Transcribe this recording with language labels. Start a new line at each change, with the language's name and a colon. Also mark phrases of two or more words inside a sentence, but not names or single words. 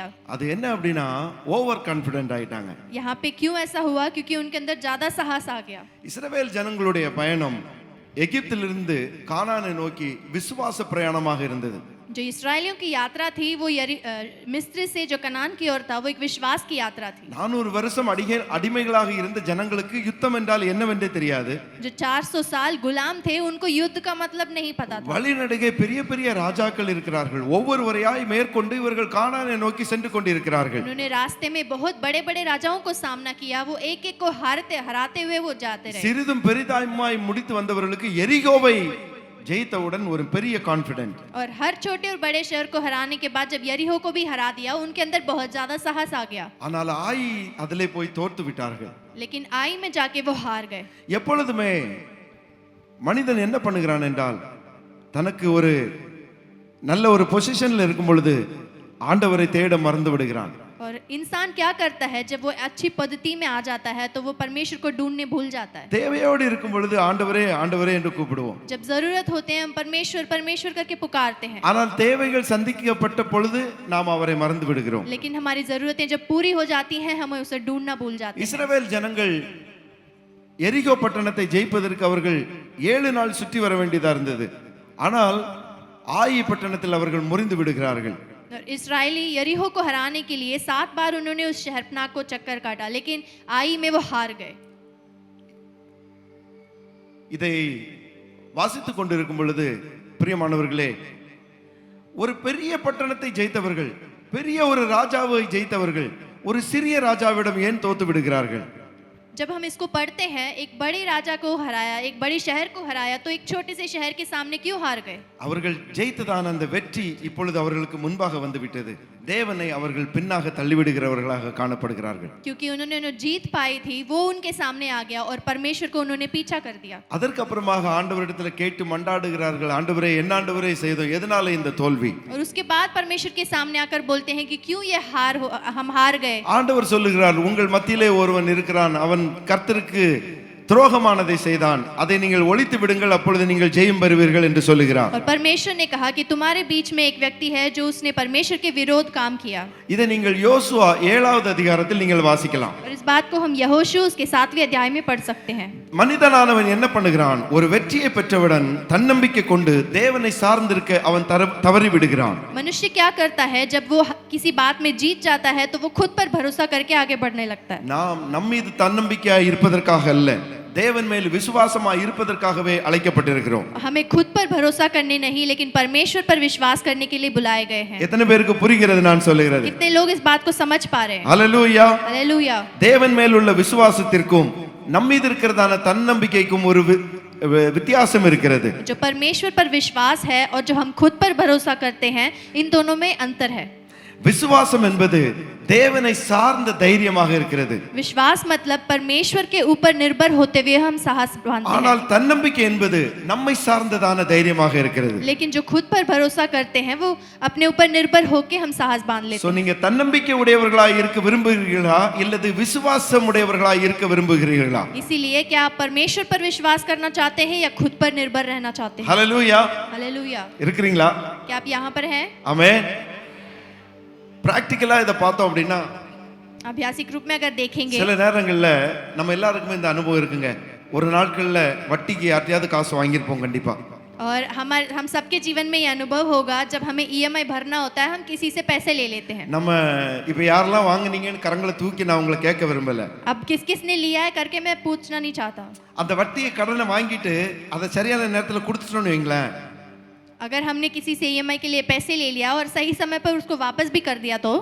Tamil: அது என்ன அப்படினா
English: over confident
Tamil: ஆயிட்டாங்க.
Hindi: यहाँ पे क्यों ऐसा हुआ? क्योंकि उनके अंदर ज्यादा साहस आ गया.
Tamil: இஸ்ரவேல் ஜனங்களுடைய பயணம் எகிப்திலிருந்து கானானை நோக்கி விசுவாச பிரயாணமாக இருந்தது.
Hindi: जो इस्राएलियों की यात्रा थी वो मिस्र से जो कनान की ओर था वो एक विश्वास की यात्रा थी.
Tamil: 400 வருஷம் அடிமைகளாக இருந்த ஜனங்களுக்கு யுத்தம் என்றால் என்னவென்றே தெரியாது.
Hindi: जो 400 साल गुलाम थे उनको युद्ध का मतलब नहीं पता था.
Tamil: வழிநடுகே பெரிய பெரிய ராஜாக்கள் இருக்கிறார்கள். ஒவ்வொருவரையாய் மேற்கொண்டு இவர்கள் கானானை நோக்கி சென்று கொண்டிருக்கிறார்கள்.
Hindi: उन्होंने रास्ते में बहुत बड़े-बड़े राजाओं को सामना किया. वो एक-एक को हराते हुए वो जाते रहे.
Tamil: சிறிதும் பெரிதாயுமாய் முடித்து வந்தவர்களுக்கு எரிகோவை ஜெயித்தவுடன் ஒரு பெரிய கான்ஃபிடென்ட்.
Hindi: और हर छोटे और बड़े शहर को हराने के बाद जब यरीहो को भी हरा दिया उनके अंदर बहुत ज्यादा साहस आ गया.
Tamil: ஆனால் ஆயி அதிலே போய் தோற்று விட்டார்கள்.
Hindi: लेकिन आई में जाके वो हार गए.
Tamil: எப்பொழுதுமே மனிதன் என்ன பண்ணுகிறான் என்றால் தனக்கு ஒரு நல்ல ஒரு பொசிஷன்ல இருக்கும் பொழுது ஆண்டவரை தேட மறந்து விடுகிறான்.
Hindi: और इंसान क्या करता है जब वो अच्छी पद्धति में आ जाता है तो वो परमेश्वर को ढूंढने भूल जाता है.
Tamil: தேவையோடு இருக்கும் பொழுது ஆண்டவரே ஆண்டவரே என்று கூப்பிடுவோம்.
Hindi: जब जरूरत होते हैं हम परमेश्वर परमेश्वर करके पुकारते हैं.
Tamil: ஆனால் தேவைகள் சந்திக்கப்பட்ட பொழுது நாம் அவரை மறந்து விடுகிறோம்.
Hindi: लेकिन हमारी जरूरतें जब पूरी हो जाती हैं हम उसे ढूंढना भूल जाते हैं.
Tamil: இஸ்ரவேல் ஜனங்கள் எரிகோ பட்டணத்தை ஜெயிப்பதற்கு அவர்கள் 7 நாள் சுற்றி வர வேண்டியதா இருந்தது. ஆனால் ஆயி பட்டணத்தில் அவர்கள் முறிந்து விடுகிறார்கள்.
Hindi: इस्राएली यरीहो को हराने के लिए 7 बार उन्होंने उस शहरपनाह को चक्कर काटा लेकिन आई में वो हार गए.
Tamil: இதை வாசித்துக் கொண்டிருக்கும் பொழுது பிரியமானவர்களே, ஒரு பெரிய பட்டணத்தை ஜெயித்தவர்கள், பெரிய ஒரு ராஜாவை ஜெயித்தவர்கள் ஒரு சிறிய ராஜாவிடம் ஏன் தோத்து விடுகிறார்கள்?
Hindi: जब हम इसको पढ़ते हैं एक बड़े राजा को हराया, एक बड़ी शहर को हराया तो एक छोटे से शहर के सामने क्यों हार गए?
Tamil: அவர்கள் ஜெயித்ததான அந்த வெற்றி இப்பொழுது அவர்களுக்கு முன்பாக வந்து விட்டது. தேவனை அவர்கள் பின்னாக தள்ளிவிடுகிறவர்களாக காணப்படுகிறார்கள்.
Hindi: क्योंकि उन्होंने जो जीत पाई थी वो उनके सामने आ गया और परमेश्वर को उन्होंने पीछा कर दिया.
Tamil: அதற்கு அப்புறமாக ஆண்டவரிடத்தில் கேட்டு மண்டாடுகிறார்கள், ஆண்டவரே என்ன ஆண்டவரே செய்தோம், எதனால இந்த தோல்வி?
Hindi: और उसके बाद परमेश्वर के सामने आकर बोलते हैं कि क्यों ये हम हार गए.
Tamil: ஆண்டவர் சொல்லுகிறார், உங்கள் மத்தியிலே ஒருவன் இருக்கிறான், அவன் கர்த்தருக்கு துரோகமானதை செய்தான், அதை நீங்கள் ஒழித்து விடுங்கள், அப்பொழுது நீங்கள் ஜெயம் பெறுவீர்கள் என்று சொல்லுகிறார்.
Hindi: और परमेश्वर ने कहा कि तुम्हारे बीच में एक व्यक्ति है जो उसने परमेश्वर के विरोध काम किया.
Tamil: இதை நீங்கள் யோசுவா 7வது அதிகாரத்தில் நீங்கள் வாசிக்கலாம்.
Hindi: और इस बात को हम यहोशू उसके 7वें अध्याय में पढ़ सकते हैं.
Tamil: மனிதனானவன் என்ன பண்ணுகிறான்? ஒரு வெற்றியை பெற்றவுடன் தன்னம்பிக்கை கொண்டு தேவனை சார்ந்திருக்க அவன் தவறி விடுகிறான்.
Hindi: मनुष्य क्या करता है जब वो किसी बात में जीत जाता है तो वो खुद पर भरोसा करके आगे बढ़ने लगता है.
Tamil: நாம் நம்மீது தன்னம்பிக்கையாய் இருப்பதற்காக அல்ல, தேவன் மேல் விசுவாசமாய் இருப்பதற்காகவே அழைக்கப்பட்டிருக்கிறோம்.
Hindi: हमें खुद पर भरोसा करने नहीं लेकिन परमेश्वर पर विश्वास करने के लिए बुलाए गए हैं.
Tamil: எத்தனை பேருக்கு புரிகிறது நான் சொல்லுகிறது?
Hindi: कितने लोग इस बात को समझ पा रहे हैं?
Tamil: ஹல்லேலூயா.
Hindi: हालेलुया.
Tamil: தேவன் மேல் உள்ள விசுவாசத்திற்கும் நம்மீது இருக்கிறதான தன்னம்பிக்கைக்கும் ஒரு வித்தியாசம் இருக்கிறது.
Hindi: जो परमेश्वर पर विश्वास है और जो हम खुद पर भरोसा करते हैं, इन दोनों में अंतर है.
Tamil: விசுவாசம் என்பது தேவனை சார்ந்த தைரியமாக இருக்கிறது.
Hindi: विश्वास मतलब परमेश्वर के ऊपर निर्भर होते हुए हम साहस बांधते हैं.
Tamil: ஆனால் தன்னம்பிக்கை என்பது நம்மை சார்ந்ததான தைரியமாக இருக்கிறது.
Hindi: लेकिन जो खुद पर भरोसा करते हैं वो अपने ऊपर निर्भर होके हम साहस बांध लेते சோ हैं.
Tamil: நீங்க தன்னம்பிக்கை உடையவர்களாய் இருக்க விரும்புகிறீர்களா இல்லது விசுவாசம் உடையவர்களாய் இருக்க விரும்புகிறீர்களா?
Hindi: इसीलिए क्या आप परमेश्वर पर विश्वास करना चाहते हैं या खुद पर निर्भर रहना चाहते हैं?
Tamil: ஹல்லேலூயா.
Hindi: हालेलुया.
Tamil: இருக்கிறீங்களா?
Hindi: क्या आप यहाँ पर हैं?
Tamil: ஆமென். பிராக்டிகலா இத பார்த்தோம் அப்படின்னா
Hindi: अभ्यासिक रूप में अगर देखेंगे
Tamil: சில நேரங்கள்ல நம்ம எல்லாருக்குமே இந்த அனுபவம் இருக்குங்க. ஒரு நாட்கள்ல வட்டிக்கு யார்ட்டையாவது காசு வாங்கியிருப்போம் கண்டிப்பா.
Hindi: और हम सबके जीवन में ये अनुभव होगा जब हमें ईएमआई भरना होता है हम किसी से पैसे ले लेते हैं.
Tamil: நம்ம இப்ப யாரெல்லாம் வாங்குனீங்கன்னு கரங்களை தூக்கி நான் உங்களை கேட்க விரும்பல.
Hindi: अब किसने लिया है करके मैं पूछना नहीं चाहता.
Tamil: அந்த வட்டியை கடனை வாங்கிட்டு அதை சரியான நேரத்துல கொடுத்துட்டோம்னு வைங்களேன்,
Hindi: अगर हमने किसी से ईएमआई के लिए पैसे ले लिया और सही समय पर उसको वापस भी कर दिया तो